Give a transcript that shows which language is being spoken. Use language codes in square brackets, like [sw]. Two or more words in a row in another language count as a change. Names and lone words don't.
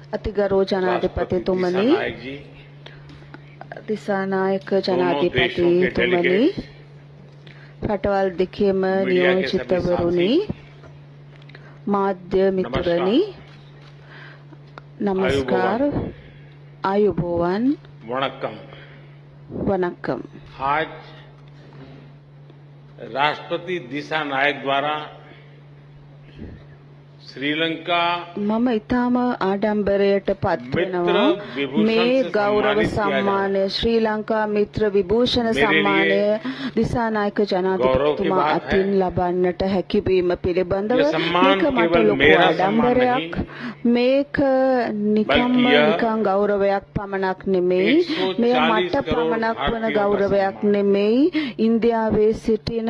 [si] අතිගරු ජනාධිපතිතුමනි දිසානායක ජනාධිපතිතුමනි රටවල් දෙකේම නියෝජිතවරුනි මාධ්‍ය මිතුරනි नमस्कार आयुबोवन [hi] वणक्कम वनक्कम। आज राष्ट्रपति दिशा नायक द्वारा श्रीलंका [si] මම ඊටම ආඩම්බරයට පත් වෙනවා මේ ගෞරව සම්මානය ශ්‍රී ලංකා මිත්‍ර විභූෂණ සම්මානය දිසානායක ජනාධිපතිතුමා අතින් ලබන්නට හැකිවීම පිළිබඳව මේක මට ලොකු ආඩම්බරයක් මේක නිකන් ගෞරවයක් පමණක් නෙමෙයි මෙය මට පමණක් වන ගෞරවයක් නෙමෙයි ඉන්දියාවේ සිටින